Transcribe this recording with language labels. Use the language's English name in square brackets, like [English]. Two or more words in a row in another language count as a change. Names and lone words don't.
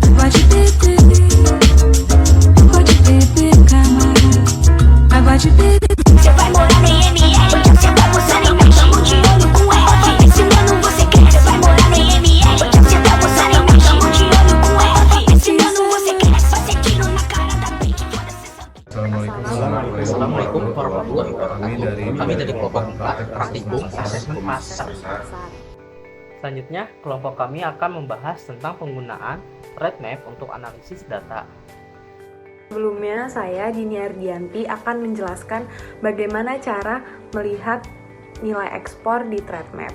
[Portuguese] de beber, pode beber, camarada. Água de beber. Você vai morar no IML, você vai gozar em México. Tamo de olho com F, esse ano você quer. Você vai morar no IML, você vai gozar em México. Tamo de olho com F, esse ano você quer. Vai ser tiro na cara da bitch, foda-se essa. [Arabic] السلام عليكم ورحمة الله وبركاته. [Indonesian] Kami dari kelompok 4 praktikum asesmen pasar. Selanjutnya, kelompok kami akan membahas tentang penggunaan Trade Map untuk analisis data. Sebelumnya, saya Dini Ardianti akan menjelaskan bagaimana cara melihat nilai ekspor di Trade Map.